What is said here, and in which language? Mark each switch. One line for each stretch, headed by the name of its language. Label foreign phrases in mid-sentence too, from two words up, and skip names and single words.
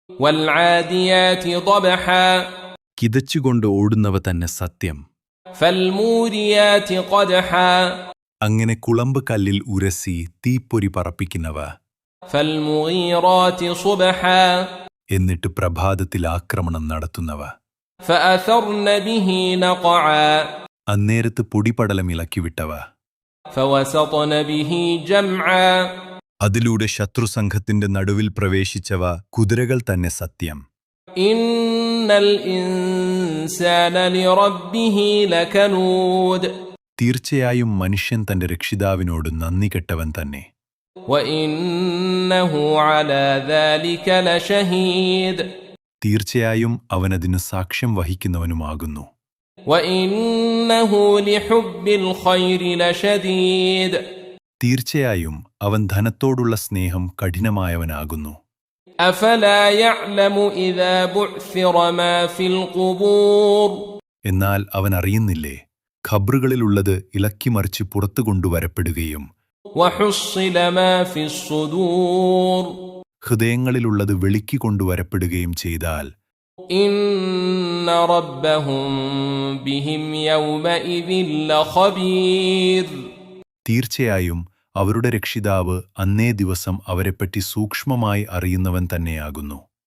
Arabic: والعاديات ضبحا
Malayalam: കിതച്ചുകൊണ്ട് ഓടുന്നവ തന്നെ സത്യം.
Arabic: فالموريات قدحا
Malayalam: അങ്ങനെ കുളമ്പ് കല്ലിൽ ഉരസി തീപ്പൊരി പറപ്പിക്കുന്നവ.
Arabic: فالمغيرات صبحا
Malayalam: എന്നിട്ട് പ്രഭാതത്തിൽ ആക്രമണം നടത്തുന്നവ.
Arabic: فأثرن به نقعا
Malayalam: അന്നേരത്ത് പൊടിപടലം ഇളക്കിവിട്ടവ.
Arabic: فوسطن به جمعا
Malayalam: അതിലൂടെ ശത്രുസംഘത്തിന്റെ നടുവിൽ പ്രവേശിച്ചവ. കുതിരകൾ തന്നെ സത്യം.
Arabic: إن الإنسان لربه لكنود
Malayalam: തീർച്ചയായും മനുഷ്യൻ തന്റെ രക്ഷിതാവിനോട് നന്ദി കെട്ടവൻ തന്നെ.
Arabic: وإنه على ذلك لشهيد
Malayalam: തീർച്ചയായും അവനതിന് സാക്ഷ്യം വഹിക്കുന്നവനുമാകുന്നു.
Arabic: وإنه لحب الخير لشديد
Malayalam: തീർച്ചയായും അവൻ ധനത്തോടുള്ള സ്നേഹം കഠിനമായവനാകുന്നു.
Arabic: أفلا يعلم إذا بعثر ما في القبور
Malayalam: എന്നാൽ അവൻ അറിയുന്നില്ലേ, ഖബ്റുകളിലുള്ളത് ഇളക്കിമറിച്ച് പുറത്തു കൊണ്ടുവരപ്പെടുകയും
Arabic: وحصل ما في الصدور
Malayalam: ഹൃദയങ്ങളിലുള്ളത് വെളിക്കി കൊണ്ടുവരപ്പെടുകയും ചെയ്താൽ
Arabic: إن ربهم بهم يومئذ لخبير
Malayalam: തീർച്ചയായും അവരുടെ രക്ഷിതാവ് അന്നേ ദിവസം അവരെപ്പറ്റി സൂക്ഷ്മമായി അറിയുന്നവൻ തന്നെയാകുന്നു.